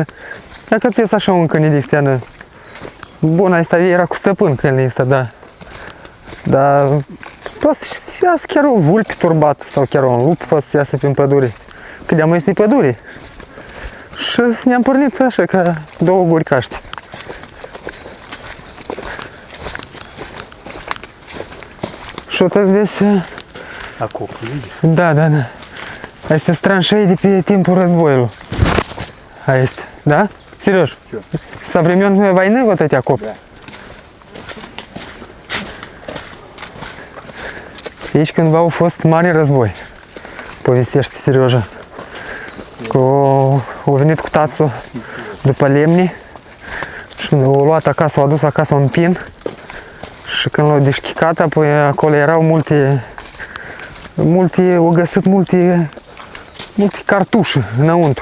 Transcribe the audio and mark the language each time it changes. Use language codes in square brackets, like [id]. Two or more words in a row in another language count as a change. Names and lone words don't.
[ro] Dacă ți ies așa un câine de astea. Bun, asta era cu stăpân câinele ăsta, da. Dar poate să iasă chiar o vulpi turbat sau chiar un lup poate să iasă prin pădure. Că de-am mai pădure. Și ne-am pornit așa ca două guri caști. [ru] Что-то здесь... Окоп, видишь? Да. [ro] Astea sunt tranșei de pe timpul războiului. Este, da? [ru] Сереж, со времен войны вот эти окопы? Да. [ro] Aici cândva a fost mare război, povestește Serioja. Că a venit cu tațul după lemne și când l-a luat acasă, l-a dus acasă un pin și când l-a deșchicat, apoi acolo erau au găsit multe cartușe înăuntru.